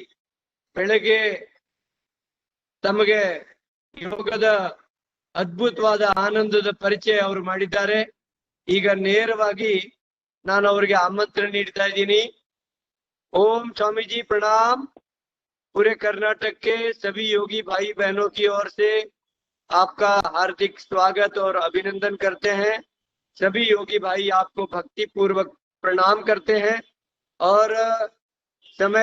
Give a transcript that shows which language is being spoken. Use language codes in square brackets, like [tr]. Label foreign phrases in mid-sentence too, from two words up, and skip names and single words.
[kn] ಬೆಳಗ್ಗೆ ತಮಗೆ ಯೋಗದ ಅದ್ಭುತವಾದ ಆನಂದದ ಪರಿಚಯ ಅವರು ಮಾಡಿದ್ದಾರೆ. ಈಗ ನೇರವಾಗಿ ನಾನು ಅವರಿಗೆ ಆಮಂತ್ರಣ ನೀಡ್ತಾ ಇದ್ದೀನಿ. [hi] ओम स्वामी जी प्रणाम। पूरे कर्नाटक के सभी योगी भाई बहनों की ओर से आपका हार्दिक स्वागत और अभिनंदन करते हैं। सभी योगी भाई आपको भक्ति पूर्वक प्रणाम करते हैं और समय